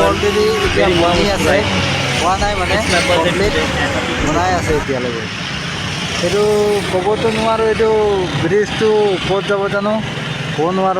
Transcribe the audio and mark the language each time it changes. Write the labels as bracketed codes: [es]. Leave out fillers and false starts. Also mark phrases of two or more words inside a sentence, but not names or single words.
[as] অলৰেডি এতিয়া [hi] मेरी माँ [as] বনি আছে, [hi] मुस्कुराई। [as] হোৱা নাই মানে [en] It's my birthday [as] কমপ্লিট [en] today. [as] বনাই আছে এতিয়ালৈকে। এইটো ক'বতো নোৱাৰোঁ, এইটো ব্ৰিজটো ওপৰত যাব জানো, ক'ব নোৱাৰোঁ।